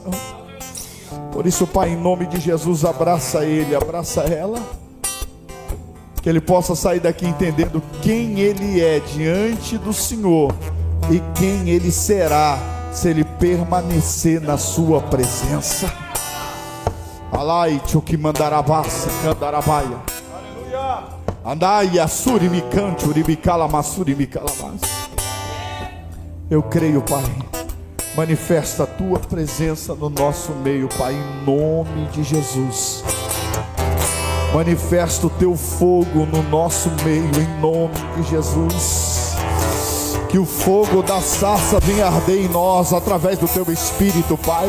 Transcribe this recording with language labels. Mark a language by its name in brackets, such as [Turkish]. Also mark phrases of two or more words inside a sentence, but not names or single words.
[Portuguese] Por isso, Pai, em nome de Jesus, abraça ele, abraça ela. Que ele possa sair daqui entendendo quem ele é diante do Senhor e quem ele será se ele permanecer na sua presença. Alai, que mandarabassa, candarabaia. Aleluia. Andai, assuri mi cante, uribicala, massuri mi calamas. Eu creio, Pai. Manifesta a tua presença no nosso meio, Pai, em nome de Jesus. Manifesta o teu fogo no nosso meio, em nome de Jesus. Que o fogo da sarça venha arder em nós através do teu Espírito, Pai.